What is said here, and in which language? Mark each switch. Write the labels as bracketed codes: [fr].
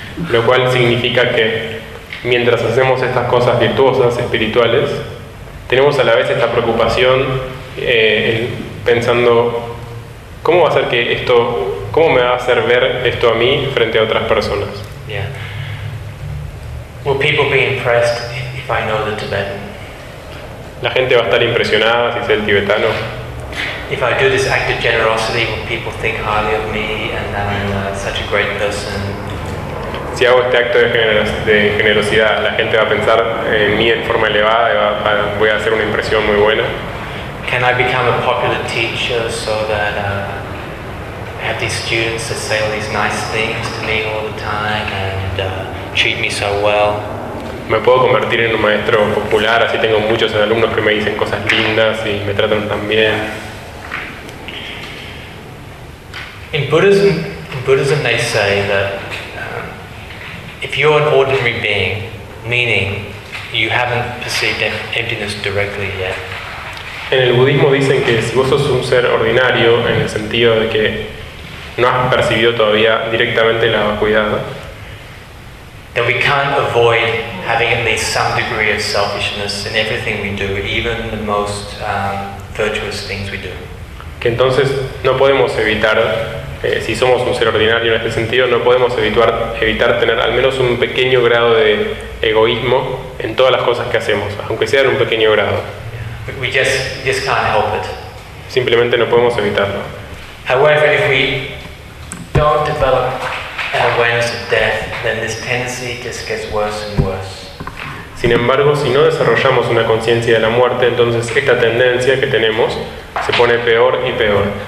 [es] Lo cual significa que mientras hacemos estas cosas virtuosas, espirituales, tenemos a la vez esta preocupación pensando, ¿cómo va a ser que esto... ¿Cómo me va a hacer ver esto a mí frente a otras personas? [en] Yeah. Will people be impressed if I know the Tibetan? [es] La gente va a estar impresionada si sé el tibetano. [en] If I do this act of generosity, will people think highly of me and that I'm such a great person? [es] Si hago este acto de generosidad, la gente va a pensar en mí en forma elevada y voy a hacer una impresión muy buena. [en] Can I become a popular teacher so that have these students that say all these nice things to me all the time and treat me so well? [es] Me puedo convertir en un maestro popular, así tengo muchos alumnos que me dicen cosas lindas y me tratan tan bien. [en] In Buddhism they say that if you're an ordinary being, meaning you haven't perceived emptiness directly yet. [es] En el budismo dicen que si vos sos un ser ordinario, en el sentido de que no has percibido todavía directamente la vacuidad, [en] then we can't avoid having at least some degree of selfishness in everything we do, even the most virtuous things we do. [es] Que entonces no podemos evitar, si somos un ser ordinario en este sentido, no podemos evitar tener al menos un pequeño grado de egoísmo en todas las cosas que hacemos, aunque sea en un pequeño grado. [en] We just can't help it. [es] Simplemente no podemos evitarlo. [en] However, if we don't develop awareness of death, then this tendency just gets worse and worse. [es] Sin embargo, si no desarrollamos una conciencia de la muerte, entonces esta tendencia que tenemos se pone peor y peor.